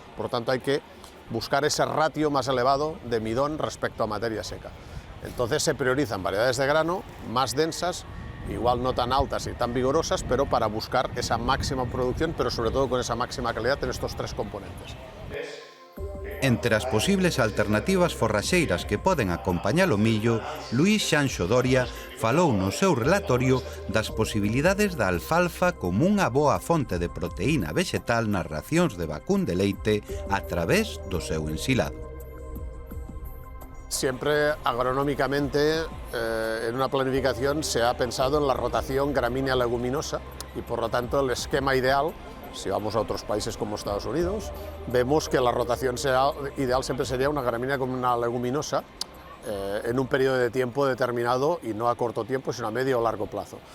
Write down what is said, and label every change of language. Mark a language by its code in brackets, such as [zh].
[es] Por lo tanto hay que buscar ese ratio más elevado de midón respecto a materia seca. Entonces se priorizan variedades de grano más densas, igual no tan altas y tan vigorosas, pero para buscar esa máxima producción, pero sobre todo con esa máxima calidad en estos tres componentes. [gl] Entre as posibles alternativas forraxeiras que poden acompañar o millo, Luís Xanxo Doria falou no seu relatorio das posibilidades da alfalfa como unha boa fonte de proteína vegetal nas racións de vacún de leite a través do seu ensilado. [es] Siempre agronómicamente en una planificación se ha pensado en la rotación gramínea-leguminosa y por lo tanto el esquema ideal, si vamos a otros países como Estados Unidos, vemos que la rotación ideal siempre sería una gramínea con una leguminosa en un periodo de tiempo determinado y no a corto tiempo, sino a medio o largo plazo.